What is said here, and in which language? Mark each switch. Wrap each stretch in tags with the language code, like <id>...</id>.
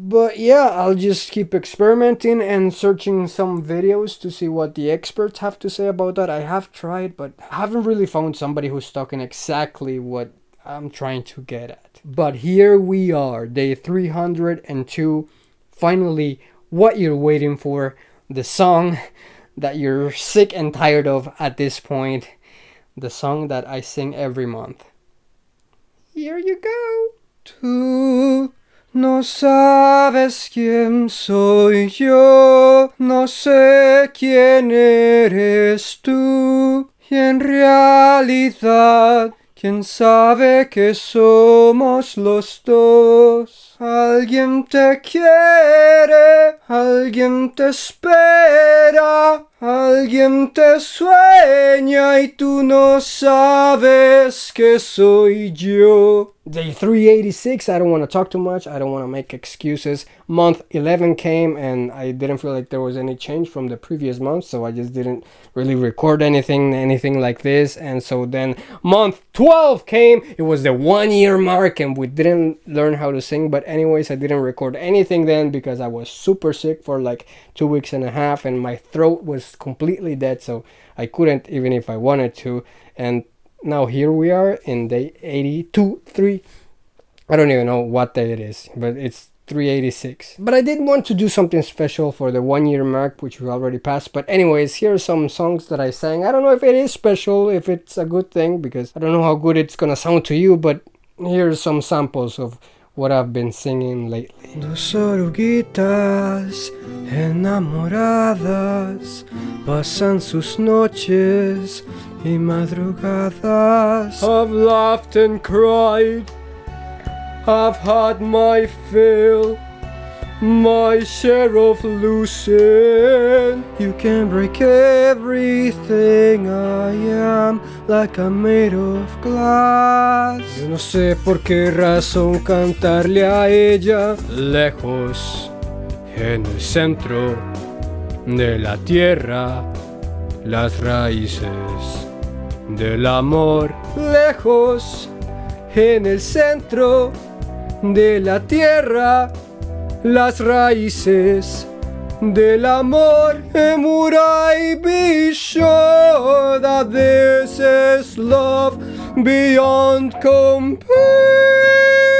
<en>But yeah, I'll just keep experimenting and searching some videos to see what the experts have to say about that. I have tried, but I haven't really found somebody who's talking exactly what I'm trying to get at. But here we are, day 302, finally, what you're waiting for, the song that you're sick and tired of at this point, the song that I sing every month. Here you go.</en> <es>Tú no sabes quién soy yo, no sé quién eres tú, y en realidad, quién sabe que somos los dos. Alguien te quiere, alguien te espera, alguien te sueña y tú no sabes que soy yo.</es> <en>Day 386, I don't want to talk too much, I don't want to make excuses. Month 11 came and I didn't feel like there was any change from the previous month, so I just didn't really record anything like this. And so then month 12 came, it was the 1 year mark, and we didn't learn how to sing. But anyways, I didn't record anything then because I was super sick for like 2 weeks and a half, and my throat was completely dead, so I couldn't even if I wanted to. And now here we are in day 3. I don't even know what day it is, but it's 386. But I did want to do something special for the 1 year mark, which we already passed. But anyways, here are some songs that I sang. I don't know if it is special, if it's a good thing, because I don't know how good it's gonna sound to you, but here's some samples of what I've been singing lately.</en> <es>Dos oruguitas enamoradas pasan sus noches y madrugadas.</es> <en>I've laughed and cried, I've had my fill, my share of losing. You can break everything I am, like I'm made of glass.</en> <es>Yo no sé por qué razón cantarle a ella, lejos, en el centro de la tierra, las raíces del amor. Lejos, en el centro de la tierra, las raíces del amor.</es> <en>And would I be sure that this is love beyond compare?</en>